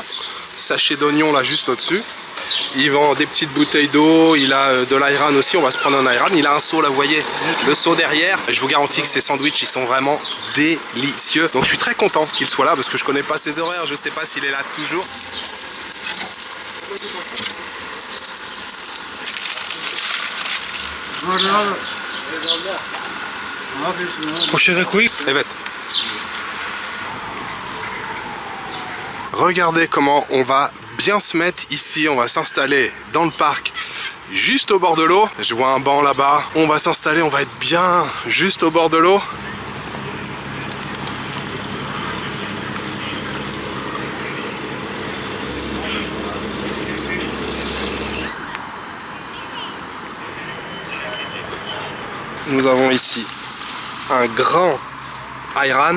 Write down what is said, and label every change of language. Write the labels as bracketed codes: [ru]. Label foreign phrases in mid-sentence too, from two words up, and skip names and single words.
[fr] Sachet d'oignon là juste au-dessus. Il vend des petites bouteilles d'eau, il a de l'ayran aussi, on va se prendre un ayran. Il a un seau là, vous voyez, le seau derrière. Je vous garantis que ces sandwichs, ils sont vraiment délicieux. Donc je suis très content qu'il soit là parce que je connais pas ses horaires, je sais pas s'il est là toujours. [tr] Poşete koyup. Evet. [fr] Regardez comment on va bien se mettre ici, on va s'installer dans le parc juste au bord de l'eau. Je vois un banc là-bas, on va s'installer, on va être bien juste au bord de l'eau. Nous avons ici un grand ayran.